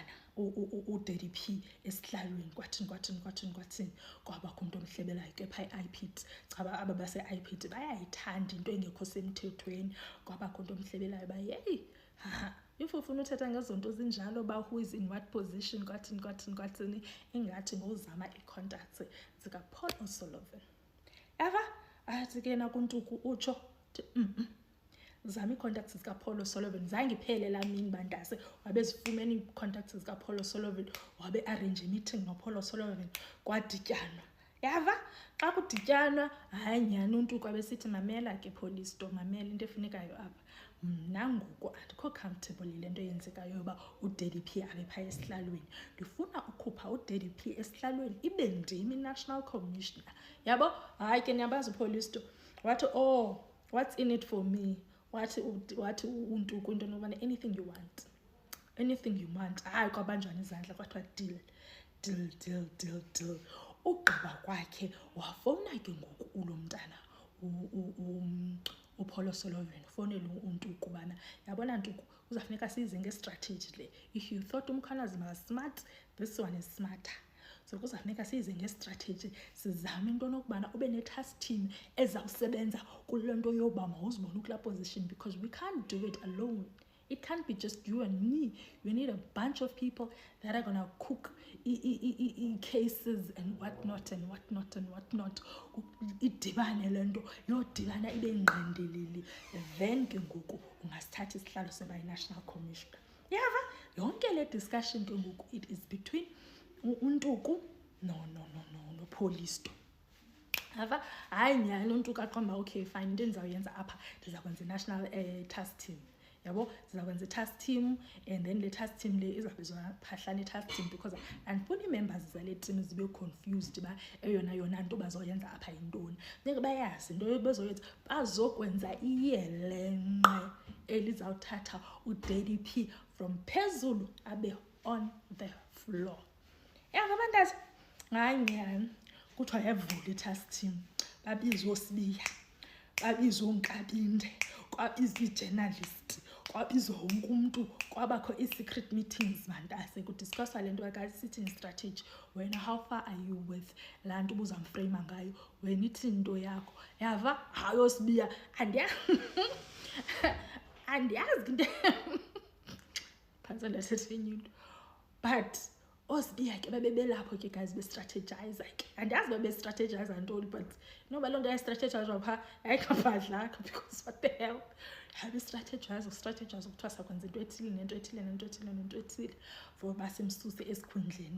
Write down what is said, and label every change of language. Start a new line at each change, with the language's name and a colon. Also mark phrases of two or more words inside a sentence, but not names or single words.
Xhosa: uDaddy P esihlalweni kwathini kwabakho umntu omhlebelayo ke phaa i-IPT chaba aba base-IPT bayayithanda into engekho semthethweni kwabakho umntu omhlebelayo ba yeyi if ufuna uthetha ngezo nto zinjalo ba
English: who is in what position
Xhosa: kwathini ingathi ngozama ii-contacts zikaPaul O'Sullivan eva athi ke nakuntuku utsho zama ii-contacts zikaPaul O'Sullivan zange iphele laa mini bantase wabe zifumene ii-contacts zikaPaul O'Sullivan wabe
English: arrange meeting
Xhosa: noPaul O'Sullivan kwadityanwa yava xa kudityanwa hayi nyani untuku abesithi mamela ke Polisto mamela into efunekayo apha mna ngoku andikho comfortable yile nto yenzekayo yoba uDaddy P abe phaa esihlalweni ndifuna ukhupha uDaddy P esihlalweni ibe ndimi
English: national commissioner
Xhosa: yabo hayi ke niyabazi uPolisto wathi
English: what's in it for me
Xhosa: wathi untuku into nobana
English: anything you want
Xhosa: hayi kwabanjwana izandla kwathiwa deal ugqiba kwakhe wafowuna ke ngoku ulomntana uPaul O'Sullivan ufonela untuku bana yabona ntuku uzafuneka size ngestrategy le
English: if you thought
Xhosa: umkhalazi
English: was smart this one is smarter.
Xhosa: So kuzafuneka size ngestrategy sizame into nokubana ube ne-task team ezawusebenza kule nto yoba mawuzibone kulaa position
English: because we can't do it alone. It can't be just you and me. You need a bunch of people that are gonna cook cases and whatnot.
Xhosa: Idibane le nto yodibana ibe ngqendeleli then ke ngoku ungasithatha isihlalo seba yi-national commissioner yava yonke le discussion ke ngoku
English: it is between
Xhosa: untuku no Polisto ava hayi nyani untuku aqomba
English: okay fine
Xhosa: into endizawuyenza apha ndiza kwenza i-
English: national task team
Xhosa: yabo sizakwenza i-task team
English: and then
Xhosa: le
English: task team
Xhosa: le izabizwa Phahlane task
English: team because
Xhosa: andifuni ii-members zale team zibe confused ba eyona nto bazoyenza apha yintoni funeka bayazi into bezoyenza bazokwenza iyelenqe elizawuthatha uDaddy P from phezulu abe
English: on the floor
Xhosa: yava bantazi hayi nyani kuthiwa yavula i-task team babizwa uSibiya babizwa uNkabinde kwabizwa i-journalist kwabizwa wonke umuntu kwabakho i-
English: secret meetings
Xhosa: bantase kudiscusswa le nto yaka-
English: sitting strategy
Xhosa: wena
English: how far are you with
Xhosa: laa nto ubuzamframe ngayo wena ithi into yakho yava hayi uSibiya andiyazi into phantse ndasesenye into but ozibiya ke babebelapho ke guys bestrategize ke andiyazi babestrategize ntoni but noba loo nto yayistrategize wapha ayikabhadlaka because
English: what the hell strategize
Xhosa: kuthiwa sakwenza into ethile nento ethile nento ethile nento ethile for basemsuse esikhundleni